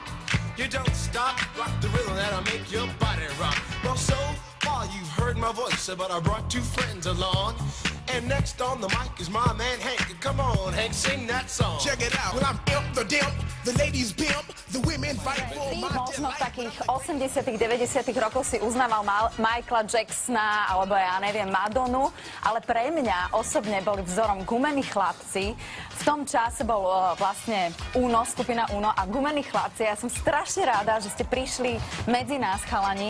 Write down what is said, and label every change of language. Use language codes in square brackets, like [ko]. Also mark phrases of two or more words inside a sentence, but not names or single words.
[en] You don't stop, rock the rhythm that'll make your body rock. Well, so far you've heard my voice, but I brought two friends along. And next on the mic is my man Hank. Come on, Hank, sing that song. Check it out. Well, I'm imp, the dimp, the ladies pimp, the women fight for my [sk] možno v takých 80 90 rokoch si uznával Michaela Jacksona, alebo ja neviem, Madonu, ale pre mňa osobne boli vzorom Gumení chlapci. V tom čase bol vlastne Uno, skupina Uno a Gumení chlapci. Ja som strašne ráda, že ste prišli medzi nás, chalani.